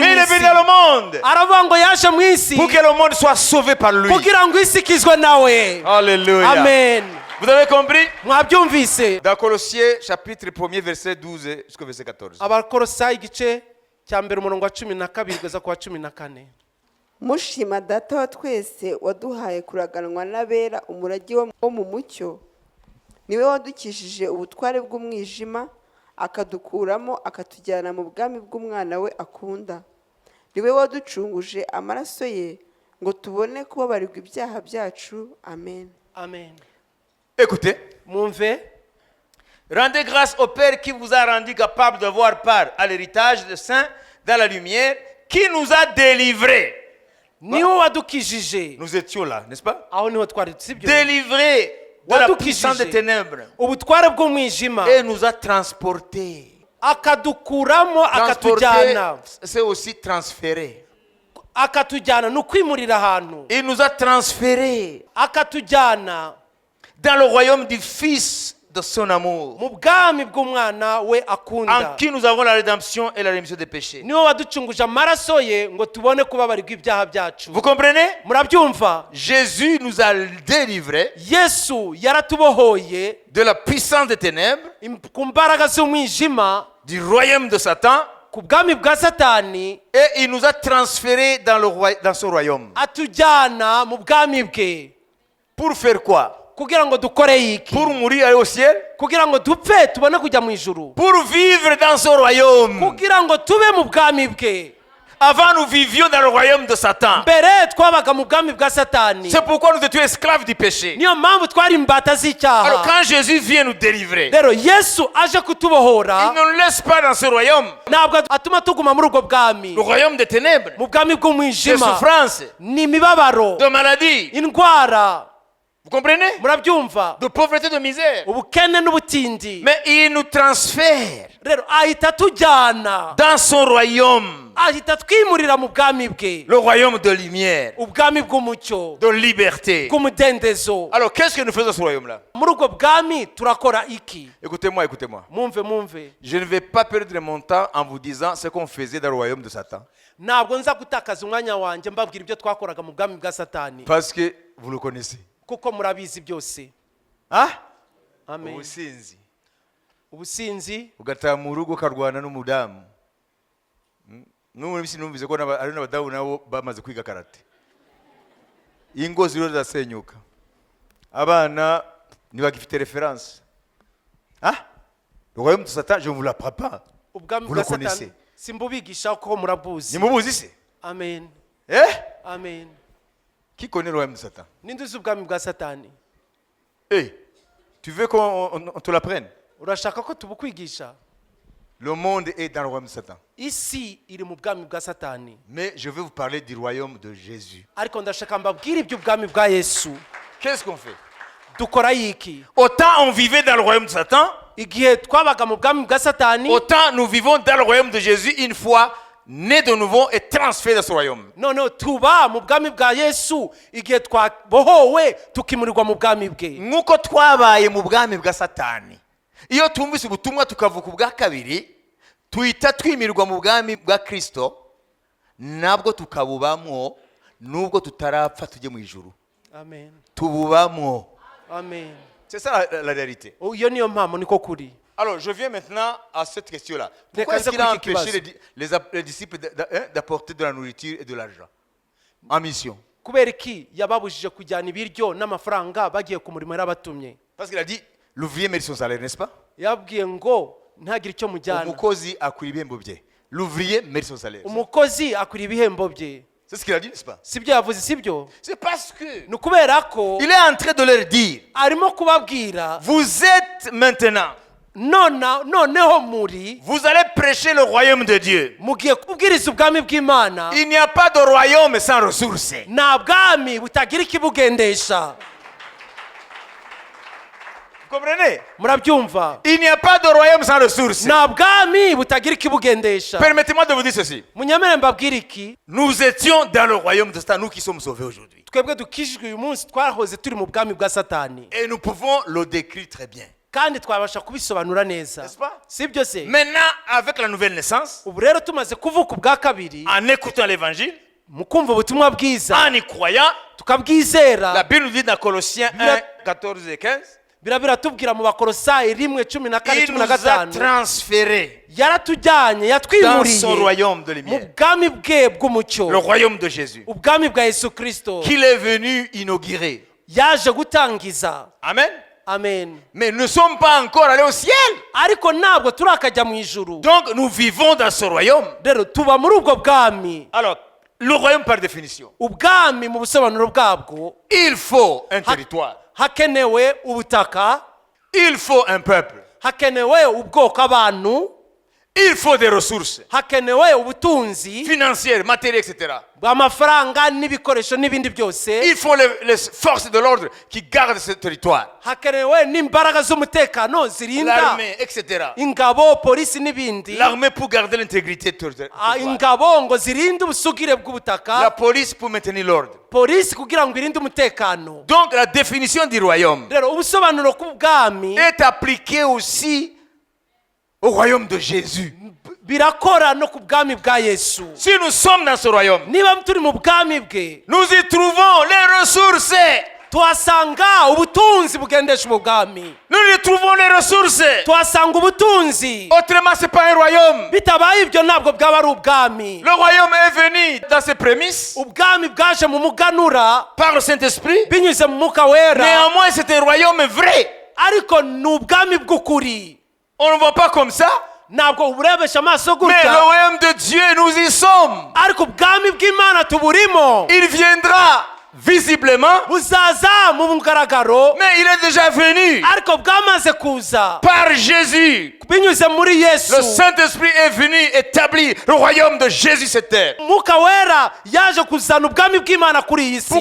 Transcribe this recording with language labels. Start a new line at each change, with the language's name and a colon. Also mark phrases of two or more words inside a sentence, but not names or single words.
French: Mais
Kinyarwanda: mu
French: il est venu
Kinyarwanda: isi.
French: dans le monde
Kinyarwanda: Aravuga ngo yaje mu isi
French: pour que le monde soit sauvé par lui.
Kinyarwanda: kugira ngo isi ikizwe nawe.
French: Alléluia. Amen. Vous avez compris?
Kinyarwanda: Mwabyumvise?
French: Dans Colossiens chapitre 1er verset 12 jusqu'au verset 14.
Kinyarwanda: Abakolosayi igice cya mbere umurongo wa 12 kugeza ku wa 14. mushima data wa twese waduhaye kuraganwa n'abera umurage wo mu mucyo, niwe wadukishije ubutware bw'umwijima akadukuramo akatujyana mu bwami bw'umwana we akunda, niwe waducunguje amaraso ye ngo tubone kubabarirwa ibyaha byacu. Amen. Amen.
French: Écoutez,
Kinyarwanda: Mwumve,
French: rendez grâce au Père qui vous a rendu capable d'avoir part à l'héritage des saints dans la lumière, qui nous a délivrés.
Kinyarwanda: niwe wadukijije.
French: Nous étions là, n'est-ce pas?
Kinyarwanda: Aho niho twari, sibyo?
French: Délivrés de la
Kinyarwanda: Wadukijije.
French: puissance des ténèbres
Kinyarwanda: Ubutware bw'umwijima
French: et nous a transportés.
Kinyarwanda: akadukuramo
French: Transporter,
Kinyarwanda: akatujyana.
French: c'est aussi transférer.
Kinyarwanda: Akatujyana ni ukwimurira ahantu.
French: Il nous a transférés
Kinyarwanda: Akatujyana
French: dans le royaume du Fils de son amour,
Kinyarwanda: mu bwami bw'umwana we
French: en
Kinyarwanda: akunda.
French: qui nous avons la rédemption et la rémission des péchés.
Kinyarwanda: Niwe waducunguje amaraso ye ngo tubone kubabarirwa ibyaha byacu.
French: Vous comprenez?
Kinyarwanda: Murabyumva?
French: Jésus nous a délivrés
Kinyarwanda: Yesu yaratubohoye
French: de la puissance des ténèbres,
Kinyarwanda: ku mbaraga z'umwijima,
French: du royaume de Satan,
Kinyarwanda: ku bwami bwa Satani,
French: et il nous a transférés dans son royaume.
Kinyarwanda: atujyana mu bwami bwe.
French: Pour faire quoi?
Kinyarwanda: Kugira ngo dukore iki?
French: Pour mourir aller au ciel?
Kinyarwanda: Kugira ngo dupfe tubone kujya mu ijuru.
French: Pour vivre dans son royaume.
Kinyarwanda: Kugira ngo tube mu bwami bwe.
French: Avant, nous vivions dans le royaume de Satan.
Kinyarwanda: Mbere twabaga mu bwami bwa Satani.
French: C'est pourquoi nous étions esclaves du péché.
Kinyarwanda: Niyo mpamvu twari imbata
French: Alors
Kinyarwanda: z'icyaha.
French: quand Jésus vient nous délivrer,
Kinyarwanda: Rero Yesu aje
French: il
Kinyarwanda: kutubohora,
French: ne nous laisse pas dans ce royaume,
Kinyarwanda: ntabwo atuma tuguma muri ubwo bwami.
French: le royaume des ténèbres,
Kinyarwanda: Mu bwami
French: de
Kinyarwanda: bw'umwijima
French: souffrance,
Kinyarwanda: ni imibabaro,
French: de maladie.
Kinyarwanda: indwara.
French: Vous comprenez?
Kinyarwanda: murabyumva
French: De pauvreté, de misère.
Kinyarwanda: ubukene n'ubutindi
French: Mais il nous transfère
Kinyarwanda: rero ahita tujyana
French: dans son royaume,
Kinyarwanda: ahita twimurira mu bwami bwe
French: le royaume de lumière,
Kinyarwanda: ubwami bw'umucyo
French: de liberté.
Kinyarwanda: bw'umudendezo
French: Alors, qu'est-ce que nous faisons dans ce royaume-là?
Kinyarwanda: muri ubwo bwami turakora iki
French: Écoutez-moi, écoutez-moi.
Kinyarwanda: mwumve
French: Je ne vais pas perdre mon temps en vous disant ce qu'on faisait dans le royaume de Satan.
Kinyarwanda: ntabwo nza gutakaza umwanya wanjye mbabwira ibyo twakoraga mu bwami bwa satani
French: Parce que vous le connaissez.
Kinyarwanda: kuko murabizi byose
French: Hein? amen
Kinyarwanda: Ubusinzi. ubusinzi Ugataha mu rugo ukarwana n'umudamu. N'ubu bisi numvise ko hari n'abadamu nabo bamaze kwiga karate. Ingo ziro zasenyuka. Abana ntibagifite reference.
French: Hein? Le royaume de Satan, je ne vous l'apprends pas.
Kinyarwanda: ubwami
French: Vous
Kinyarwanda: bwa
French: le connaissez.
Kinyarwanda: satani simbubigisha ko murabuzi Nimubuzi se? amen Eh? amen
French: Qui connaît le royaume de Satan?
Kinyarwanda: ninde uzi ubwami bwa satani
French: Eh, tu veux qu'on te l'apprenne?
Kinyarwanda: urashaka ko tubukwigisha
French: Le monde est dans le royaume de Satan.
Kinyarwanda: isi iri mu bwami bwa satani
French: Mais je vais vous parler du royaume de Jésus.
Kinyarwanda: ariko ndashaka mbabwire iby'ubwami bwa yesu
French: Qu'est-ce qu'on fait?
Kinyarwanda: dukora yiki
French: Autant on vivait dans le royaume de Satan,
Kinyarwanda: igihe twabaga mu bwami bwa satani
French: autant nous vivons dans le royaume de Jésus une fois nés de nouveau et transférés dans ce royaume.
Kinyarwanda: noneho tuba mu bwami bwa yesu igihe twabohowe tukimurirwa mu bwami bwe Nk'uko twabaye mu bwami bwa Satani. Iyo tumvise ubutumwa tukavuka ubwa kabiri, tuhita twimirwa mu bwami bwa Kristo, nabwo tukabubamwo nubwo tutarapfa tujye mu ijuru. amen Tububamwo. amen
French: C'est ça la réalité.
Kinyarwanda: iyo niyo mpamvu niko kuri
French: Alors, je viens maintenant à cette question-là. Pourquoi
Kinyarwanda: Reka
French: est-ce qu'il a
Kinyarwanda: nze kuri iki
French: empêché
Kinyarwanda: kibazo.
French: les disciples d'apporter de la nourriture et de l'argent en mission?
Kinyarwanda: kubera iki yababujije kujyana ibiryo n'amafaranga bagiye ku murimo yarabatumye
French: Parce qu'il a dit, l'ouvrier mérite son salaire, n'est-ce pas?
Kinyarwanda: yababwiye ngo ntagire icyo mujyana Umukozi akwiriye ibihembo bye.
French: L'ouvrier mérite son salaire.
Kinyarwanda: umukozi akwiriye ibihembo bye
French: C'est ce qu'il a dit, n'est-ce pas?
Kinyarwanda: sibyo yavuze sibyo
French: C'est parce que
Kinyarwanda: ni ukubera ko
French: il est en train de leur dire,
Kinyarwanda: arimo kubabwira
French: vous êtes maintenant,
Kinyarwanda: noneho muri
French: vous allez prêcher le royaume de Dieu.
Kinyarwanda: mugiye kubwiriza ubwami bw'imana
French: Il n'y a pas de royaume sans ressources.
Kinyarwanda: nta bwami butagira ikibugendesha
French: Vous comprenez?
Kinyarwanda: murabyumva
French: Il n'y a pas de royaume sans ressources.
Kinyarwanda: nta bwami butagira ikibugendesha
French: Permettez-moi de vous dire ceci.
Kinyarwanda: munyemere mbabwire iki
French: Nous étions dans le royaume de Satan, nous qui sommes sauvés aujourd'hui.
Kinyarwanda: twebwe dukijijwe uyu munsi twahoze turi mu bwami bwa satani
French: Et nous pouvons le décrire très bien.
Kinyarwanda: kandi twabasha kubisobanura neza
French: N'est-ce pas?
Kinyarwanda: sibyo se
French: Maintenant, avec la nouvelle naissance,
Kinyarwanda: ubu rero tumaze kuvuka ubwa kabiri
French: en écoutant l'évangile,
Kinyarwanda: mu kumva ubutumwa bwiza
French: en y croyant, la
Kinyarwanda: tukabwizera
French: Bible nous dit dans Colossiens 1, 14 et 15,
Kinyarwanda: biratubwira mu bakorosayi 1:14
French: il nous a
Kinyarwanda: 15
French: transférés
Kinyarwanda: yaratujyanye
French: dans
Kinyarwanda: yatwimuriye
French: son royaume de
Kinyarwanda: mu
French: lumière,
Kinyarwanda: bwami bwe bw'umucyo
French: le royaume de Jésus,
Kinyarwanda: ubwami bwa yesu kirisito
French: qu'il est venu inaugurer.
Kinyarwanda: yaje gutangiza
French: Amen.
Kinyarwanda: amen
French: Mais nous ne sommes pas encore allés au ciel.
Kinyarwanda: ariko ntabwo turakajya mu ijuru
French: Donc nous vivons dans ce royaume.
Kinyarwanda: rero tuba muri ubwo bwami
French: Alors, le royaume par définition,
Kinyarwanda: ubwami mu busobanuro bwabwo
French: il faut un territoire,
Kinyarwanda: hakenewe ubutaka
French: il faut un peuple,
Kinyarwanda: hakenewe ubwoko abantu
French: il faut des ressources
Kinyarwanda: hakenewe ubutunzi
French: financières, matérielles, etc.
Kinyarwanda: bw'amafaranga n'ibikoresho n'ibindi byose
French: Il faut les forces de l'ordre qui gardent ce territoire,
Kinyarwanda: hakenewe n'imbaraga z'umutekano zirinda
French: l'armée, etc.
Kinyarwanda: ingabo polisi n'ibindi
French: L'armée pour garder l'intégrité du territoire,
Kinyarwanda: ingabo ngo zirinde ubusugire
French: la
Kinyarwanda: bw'ubutaka
French: police pour maintenir l'ordre.
Kinyarwanda: polisi kugira ngo irinde umutekano
French: Donc la définition du royaume
Kinyarwanda: rero ubusobanuro bw'ubwami
French: est appliquée aussi au royaume de Jésus.
Kinyarwanda: birakora no ku bwami bwa yesu
French: Si nous sommes dans ce royaume,
Kinyarwanda: niba turi mu bwami bwe
French: nous y trouvons les ressources.
Kinyarwanda: tuhasanga ubutunzi bugendesha ubu bwami
French: Nous y trouvons les ressources.
Kinyarwanda: tuhasanga ubutunzi
French: Autrement, ce n'est pas un royaume.
Kinyarwanda: bitabaye ibyo ntabwo bwaba ari ubwami
French: Le royaume est venu dans ses prémices
Kinyarwanda: ubwami bwaje mu muganura
French: par le Saint-Esprit.
Kinyarwanda: binyuze mu mwuka wera
French: Néanmoins, c'est un royaume vrai.
Kinyarwanda: ariko ni ubwami bw'ukuri
French: On ne voit pas comme ça.
Kinyarwanda: ntabwo uburebesha amaso
French: Mais le
Kinyarwanda: gutya
French: royaume de Dieu, nous y sommes.
Kinyarwanda: ariko ubwami bw'imana tuburimo
French: Il viendra visiblement,
Kinyarwanda: buzaza mu mugaragaro
French: mais il est déjà venu
Kinyarwanda: ariko bwamaze kuza
French: par Jésus.
Kinyarwanda: binyuze muri
French: Le
Kinyarwanda: Yesu.
French: Saint-Esprit est venu établir le royaume de Jésus sur terre.
Kinyarwanda: Mwuka wera yaje kuzana ubwami bw'Imana kuri iyi si.